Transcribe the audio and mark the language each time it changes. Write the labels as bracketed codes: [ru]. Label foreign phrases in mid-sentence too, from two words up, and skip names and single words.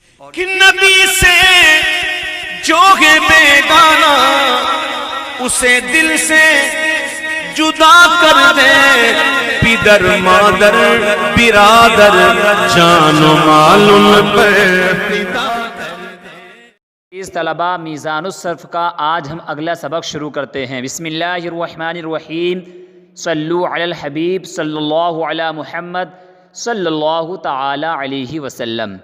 [ur] کہ نبی سے جو ہے بیگانہ اسے دل سے جدا کر دے، پدر مادر برادر جان و مال ان پر فدا کر دے۔ اس طلبہ میزان الصرف کا آج ہم اگلا سبق شروع کرتے ہیں۔ [ar] بسم اللہ الرحمن الرحیم، صلو علی الحبیب صلی اللہ علی محمد صلی اللہ تعالی علیہ وسلم۔